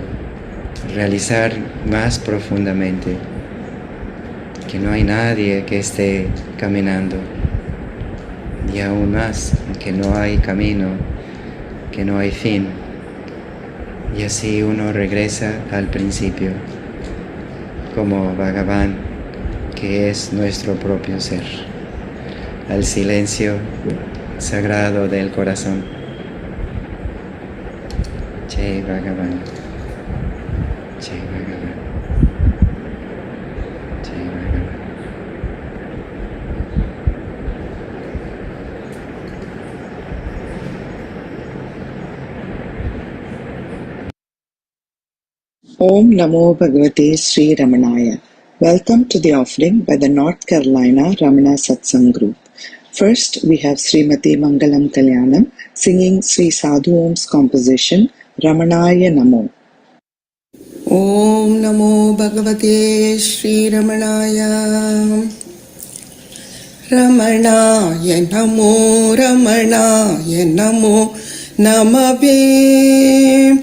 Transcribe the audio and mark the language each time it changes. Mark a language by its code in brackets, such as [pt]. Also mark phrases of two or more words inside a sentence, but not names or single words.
[es] realizar más profundamente que no hay nadie que esté caminando, y aún más que no hay camino, que no hay fin, y así uno regresa al principio como Bhagavan, que es nuestro propio ser, al silencio sagrado del corazón. [sa] जय भगवान्. जय भगवान्। जय भगवान्. ॐ नमो भगवते श्री रमणाय. [en] Welcome to the offering by the North Carolina Ramana Satsang Group. First, we have Srimati Mangalam Kalyanam singing Sri Sadhu Om's composition Ramanaya Namo. [sa] ॐ नमो भगवते श्री रमणाय. रमणाय नमो, रमणाय नमो, नमवे.